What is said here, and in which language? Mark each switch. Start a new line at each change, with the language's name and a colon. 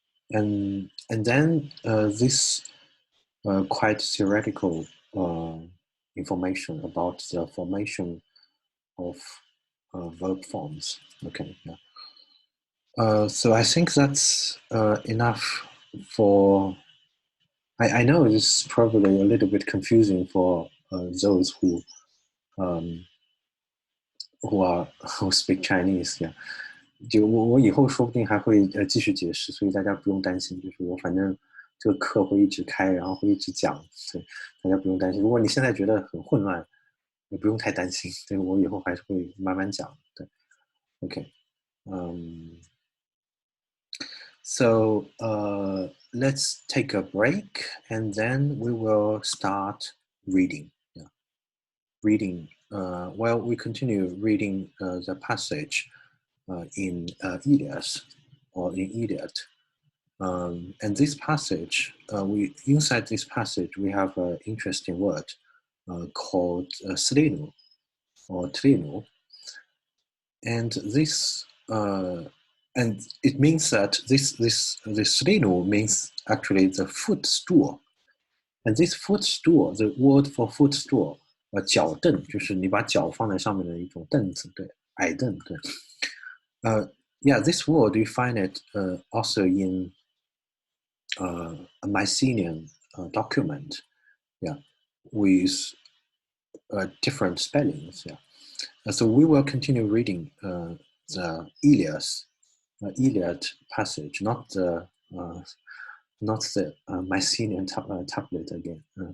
English: And then this quite theoretical information about the formation of verb forms. Okay. Yeah. So I think that's enough for. I know this is probably a little bit confusing for those um, who speak Chinese. Yeah.
Chinese: 就我以后说不定还会继续解释，所以大家不用担心。就是我反正这个课会一直开，然后会一直讲，对，大家不用担心。如果你现在觉得很混乱，也不用太担心。对，我以后还是会慢慢讲。
English: 对，OK，so let's take a break and then we will start reading. Yeah. Reading. Well, we continue reading the passage in Iliad or in Iliad. And this passage, inside this passage, we have an interesting word called slinu or trinu. And this, and it means that this slinu means actually the footstool. And this footstool, the word for footstool,
Chinese: 脚凳，就是你把脚放在上面的一种凳子，对，矮凳，对。
English: Yeah, this word you find it also in a Mycenaean document, yeah, with different spellings, yeah. So we will continue reading the Iliad passage, not the Mycenaean tablet again.